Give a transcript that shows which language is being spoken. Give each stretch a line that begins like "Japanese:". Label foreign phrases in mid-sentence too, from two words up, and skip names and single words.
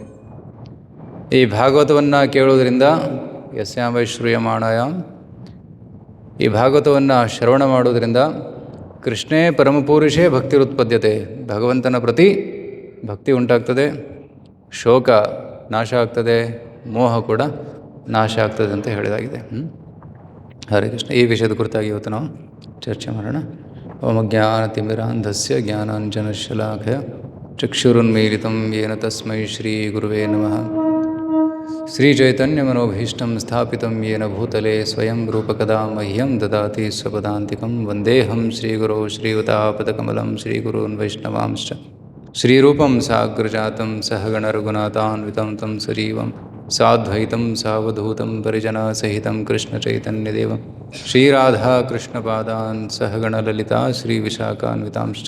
Kannada: ಈ ಭಾಗವತವನ್ನು ಕೇಳುವುದರಿಂದ
Sanskrit: ಯಸ್ಯಾಂ ವೈ ಶ್ರೂಯಮಾಣಾಯಾಮ್,
Kannada: ಈ ಭಾಗವತವನ್ನು ಶ್ರವಣ ಮಾಡುವುದರಿಂದ
Sanskrit: ಕೃಷ್ಣೇ ಪರಮಪುರುಷೇ ಭಕ್ತಿರುತ್ಪದ್ಯತೆ,
Kannada: ಭಗವಂತನ ಪ್ರತಿ ಭಕ್ತಿ ಉಂಟಾಗ್ತದೆ, ಶೋಕ ನಾಶ ಆಗ್ತದೆ, ಮೋಹ ಕೂಡ ನಾಶ ಆಗ್ತದೆ ಅಂತ ಹೇಳಿದಾಗಿದೆ.
Sanskrit: ಹರೇ ಕೃಷ್ಣ.
Kannada: ಈ ವಿಷಯದ ಕುರಿತಾಗಿ ಇವತ್ತು ನಾವು ಚರ್ಚೆ ಮಾಡೋಣ.
Sanskrit: ಓಂ ಜ್ಞಾನತಿಮಿರಾಂಧಸ್ಯ ಜ್ಞಾನಾಂಜನಶಲಾಖಯ ಚಕ್ಷುರುನ್ಮೀಲಿತಂ ಯೇನ ತಸ್ಮೈ ಶ್ರೀ ಗುರುವೇ ನಮಃ. ಶ್ರೀಚೈತನ್ಯಮನೋಭೀಷ್ಟಂ ಸ್ಥಾಪಿತಂ ಯೇನ ಭೂತಲೆ ಸ್ವಯಂ ರೂಪಕದಾ ಮಹ್ಯಂ ದದಾತಿ ಸ್ವಪದಾಂತಿಕಂ. ವಂದೇಹಂ ಶ್ರೀಗುರೋ ಶ್ರೀಯುತಾಪದಕಮಲಂ ಶ್ರೀಗುರುನ್ ವೈಷ್ಣವಾಂಶ್ಚ ಶ್ರೀರೂಪಂ ಸಾಗ್ರಜಾತಂ ಸಹಗಣರಘುನಾಥಾನ್ವಿತಂ ತಂ ಸಜೀವಂ ಸಾದ್ವೈತಂ ಸಾವಧೂತಂ ಪರಿಜನಸಹಿತಂ ಕೃಷ್ಣಚೈತನ್ಯದೇವಂ ಶ್ರೀರಾಧಾಕೃಷ್ಣಪಾದಾನ್ ಸಹಗಣಲಲಿತಾ ಶ್ರೀವಿಶಾಖಾನ್ವಿತಾಂಶ್ಚ.